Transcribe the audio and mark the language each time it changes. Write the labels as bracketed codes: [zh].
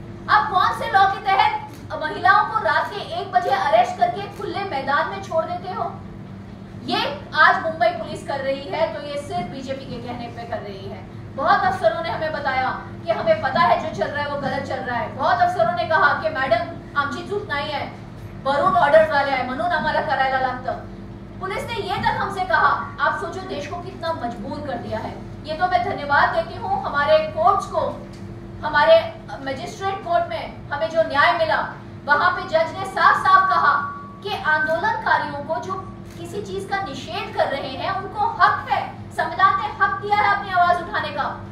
[hi] आप कौन से लॉ के तहत महिलाओं को रात के 1 बजे अरेस्ट करके खुले मैदान में छोड़ देते हो? ये आज मुंबई पुलिस कर रही है तो ये सिर्फ बीजेपी के कहने पे कर रही है। बहुत अफसरों ने हमें बताया कि हमें पता है जो चल रहा है वो गलत चल रहा है। बहुत अफसरों ने कहा कि [mr] मॅडम आमची चूक नाही आहे, वरून ऑर्डर आले आहे म्हणून आम्हाला करायला लागतं। [hi] पुलिस ने ये तक हमसे कहा। आप सोचो देश को कितना मजबूर कर दिया है। ये तो मैं धन्यवाद देती हूँ हमारे कोर्ट्स को, हमारे मजिस्ट्रेट कोर्ट में हमें जो न्याय मिला, वहां पे जज ने साफ साफ कहा कि आंदोलनकारियों को जो किसी चीज का निषेध कर रहे हैं उनको हक है, संविधान ने हक दिया है अपनी आवाज उठाने का।